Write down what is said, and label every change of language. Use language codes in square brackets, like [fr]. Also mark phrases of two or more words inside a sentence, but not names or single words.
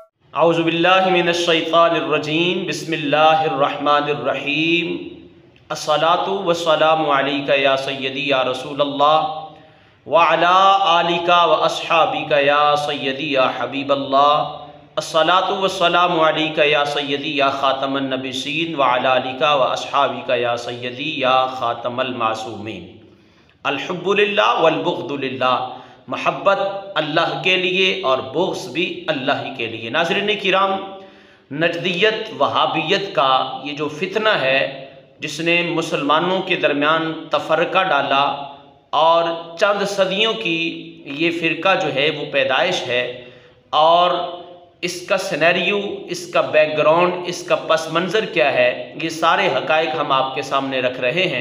[ar] أعوذ بالله من الشيطان الرجيم بسم الله الرحمن الرحيم الصلاة والسلام عليك يا سيدي يا رسول الله وعلى آلك وأصحابك يا سيدي يا حبيب الله الصلاة والسلام عليك يا سيدي يا خاتم النبيين وعلى آلك وأصحابك يا سيدي يا خاتم المعصومين. الحب لله والبغض لله, [ur] محبت اللہ کے لیے اور بغض بھی اللہ ہی کے لیے. ناظرین کرام، نجدیت وہابیت کا یہ جو فتنہ ہے جس نے مسلمانوں کے درمیان تفرقہ ڈالا اور چند صدیوں کی یہ فرقہ جو ہے وہ پیدائش ہے، اور اس کا سینیریو، اس کا بیک گراؤنڈ، اس کا پس منظر کیا ہے، یہ سارے حقائق ہم آپ کے سامنے رکھ رہے ہیں.